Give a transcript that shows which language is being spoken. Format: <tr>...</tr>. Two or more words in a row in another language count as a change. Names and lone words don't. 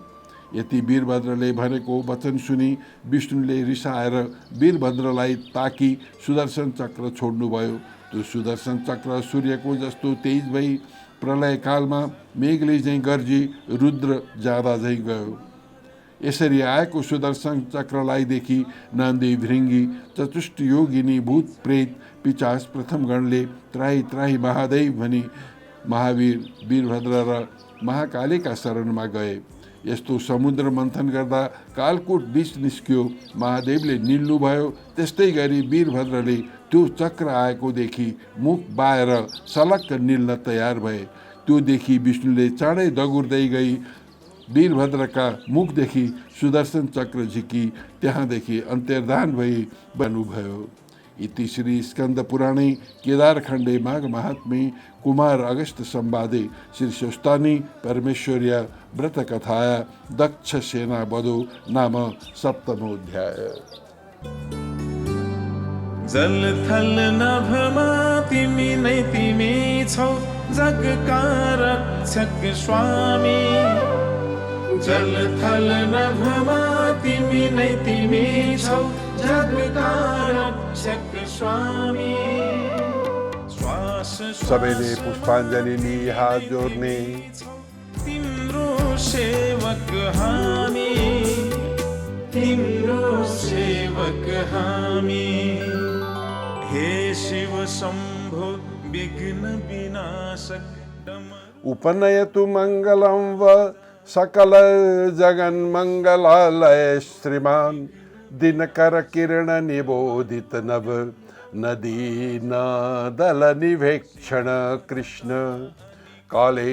<ne>यति वीरभद्रले भनेको वचन सुनि विष्णुले रिसाएर वीरभद्रलाई ताकी सुदर्शन चक्र छोड्नुभयो। त्यो सुदर्शन चक्र सूर्यको जस्तो तेज भई प्रलय कालमा मेघले झैँ गर्जी रुद्र जाँदा झैँ गयो। यसरी आएको सुदर्शन चक्रलाई देखि नन्दी भृङ्गी चतुष्ट योगिनी भूत प्रेत पिचास प्रथम गणले त्राही त्राही महादेव भनी महावीर वीरभद्र र महाकालीका शरणमा गए। यस्तो समुद्र मन्थन गर्दा कालकूट बीच निस्कियो, महादेवले निल्नु भयो। त्यस्तै गरी वीरभद्रले त्यो चक्र आएको देखि मुख बाएर सलक्क निल्न तयार भए। त्यो देखि विष्णुले चाँडै दगुर्दै गई वीरभद्रका मुखदेखि सुदर्शन चक्र झिकी त्यहाँदेखि अन्तर्धान भई बन्नुभयो।</ne> <sa>इति श्री स्कंद पुराणे केदारखण्डे माघ महात्म्ये कुमार अगस्त संवादे श्री स्वस्तानी परमेश्वर्या व्रत कथाया दक्ष सेना वधो नाम सप्तमोऽध्याय।</sa> <ne>जल थल नभमा तिमी नै तिमी छौ जगका रक्षक स्वामी। जल थल नभमा तिमी नै तिमी छौ जगका रक्षक स्वामी। सबैले पुष्पाञ्जलि लिए हात जोड्ने। तिम्रो सेवक हामी, तिम्रो सेवक हामी। हे शिव शंभो विघ्न विनाशक डमरू</ne> <sa>उपनयतु मंगलं व सकल जगन्मंगलालय श्रीमान दिनकर किरण निबोधित नभ नदीनादल निवेक्षण कृष्ण काले</sa>